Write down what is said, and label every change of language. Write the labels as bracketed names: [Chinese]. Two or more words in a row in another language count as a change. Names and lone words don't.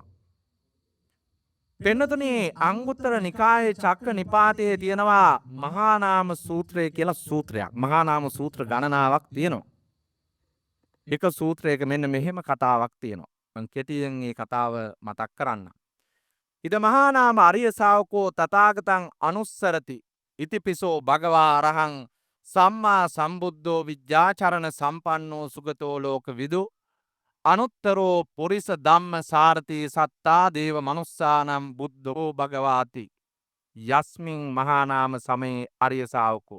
[Sinhala] පෙන්නතුනි අංගුත්තර නිකායේ චක්ක නිපාතයේ තියෙනවා මහා නාම සූත්‍රය කියලා සූත්‍රයක්. මහා නාම සූත්‍ර ගණනාවක් තියෙනවා. එක සූත්‍රයක මෙන්න මෙහෙම කතාවක් තියෙනවා. මම කෙටියෙන් මේ කතාව මතක් කරන්න. [Pali] ඉද මහා නාම අරිය ශාවකෝ තථාගතං අනුස්සරති ඉතිපිසෝ භගවා අරහං සම්මා සම්බුද්ධෝ විද්‍යාචරණ සම්පන්නෝ සුගතෝ ලෝක විදු අනුත්තරෝ පුරිස ධම්ම සාරති සත්තා දේව මනුස්සානම් බුද්ධෝ භගවාති යස්මින් මහා නාම සමේ අරිය ශාවකෝ